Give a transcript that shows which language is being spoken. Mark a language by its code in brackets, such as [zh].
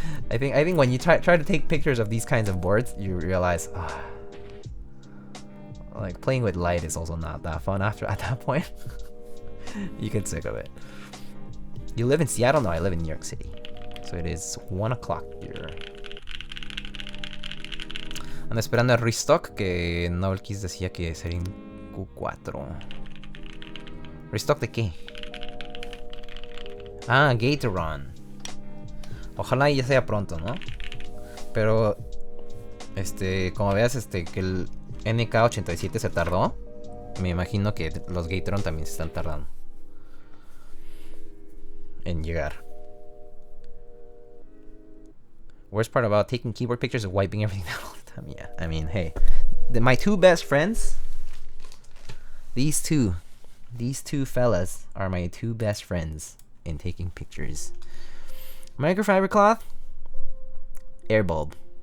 [en] I think when you try to take pictures of these kinds of boards, you realize, like, playing with light is also not that fun at that point. You get sick of it. You live in Seattle? No, I live in New York City. So it is 1 o'clock here. [es] Ando esperando el restock, que Novelkeys decía que sería en Q4. ¿Restock de qué? Ah, Gatoron. Ojalá ya sea pronto, ¿no? Pero, como veas, que el NK87 se tardó, me imagino que los Gatoron también se están tardando en llegar. [en] Worst part about taking keyboard pictures is wiping everything down all the time. Yeah, I mean, hey, my two best friends, these two fellas are my two best friends in taking pictures. Microfiber cloth, air bulb.